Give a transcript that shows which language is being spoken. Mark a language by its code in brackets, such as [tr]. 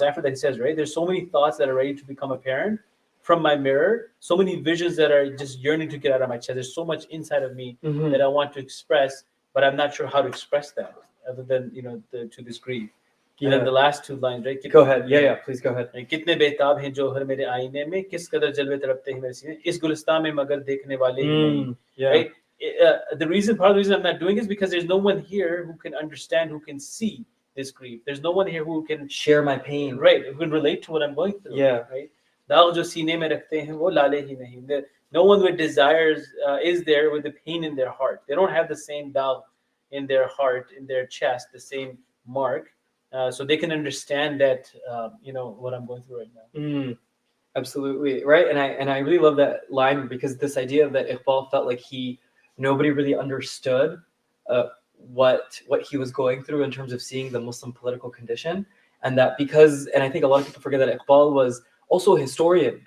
[en] After that, he says, right, there's so many thoughts that are ready to become apparent from my mirror, so many visions that are just yearning to get out of my chest. There's so much inside of me that I want to express, but I'm not sure how to express that other than, you know, to this grief. And then the last two lines, right? Go ahead. Yeah, please go ahead. [hi] कितने बेताब हैं जौहर मेरे आईने में, किस कदर जलवे तड़पते हैं मेरे सीने, इस गुलिस्तान में मगर देखने वाले ही नहीं. [en] Right? Part of the reason I'm not doing it is because there's no one here who can understand, who can see this grief. There's no one here who can share my pain, right? Who can relate to what I'm going through. Right? [hi] दाग जो सीने में रखते हैं वो लाले ही नहीं. [en] No one with desires is there with the pain in their heart. They don't have the same dagh in their heart, in their chest, the same mark. So they can understand that, you know, what I'm going through right now. Absolutely, right. And I really love that line, because this idea that Iqbal felt like nobody really understood what he was going through in terms of seeing the Muslim political condition, and I think a lot of people forget that Iqbal was also a historian.